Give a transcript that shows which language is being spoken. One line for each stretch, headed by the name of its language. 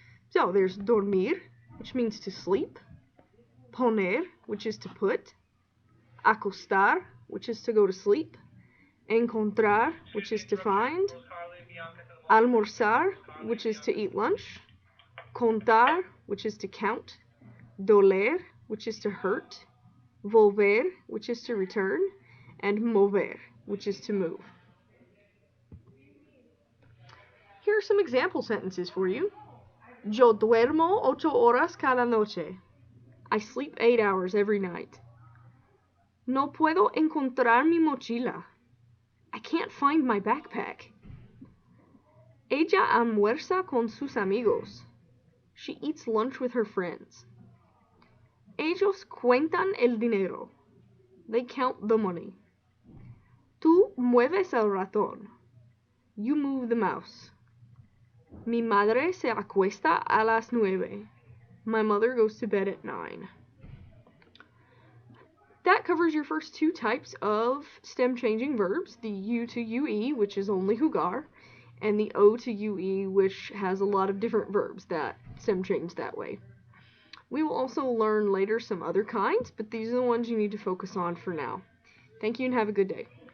English: So there's dormir, which means to sleep, poner, which is to put, acostar, which is to go to sleep, encontrar, which is to find, almorzar, which is to eat lunch, contar, which is to count, doler, which is to hurt, volver, which is to return, and mover, which is to move. Here are some example sentences for you.
Spanish: Yo duermo 8 horas cada noche.
English: I sleep 8 hours every night.
Spanish: No puedo encontrar mi mochila.
English: I can't find my backpack.
Spanish: Ella almuerza con sus amigos.
English: She eats lunch with her friends.
Spanish: Ellos cuentan el dinero.
English: They count the money.
Spanish: Tú mueves el ratón.
English: You move the mouse.
Spanish: Mi madre se acuesta a las 9.
English: My mother goes to bed at 9. That covers your first two types of stem changing verbs, the U to UE, which is only jugar, and the O to UE, which has a lot of different verbs that stem change that way. We will also learn later some other kinds, but these are the ones you need to focus on for now. Thank you and have a good day.